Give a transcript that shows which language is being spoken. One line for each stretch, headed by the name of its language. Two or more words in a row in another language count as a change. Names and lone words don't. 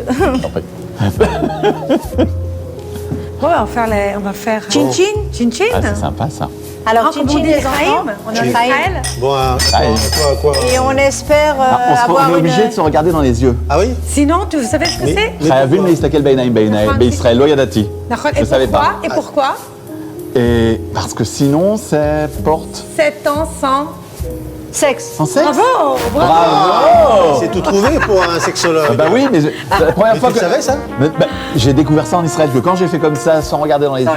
French: Je t'en prie. Bon, on va faire. Chin-chin. Ah, c'est sympa, ça. Alors, Comme on chin-chin, dit, les Ephraïm, enfants. on est en Israël. Bon, quoi? Et on espère On avoir est une... obligé de se regarder dans les yeux. Ah oui? Sinon, vous savez ce que c'est?
Hebrew: חייבים להסתכל בעיניים בישראל, לא ידעתי.
French: D'accord. Je savais pas. Et pourquoi? Et parce que sinon, c'est porte 7 ans sans. sexe. sans sexe. Bravo. Bravo. C'est tout trouvé pour un sexologue. Bah oui, mais c'est la première Mais fois tu que... savais ça? J'ai découvert ça en Israël, que quand j'ai fait comme ça, sans regarder dans les yeux,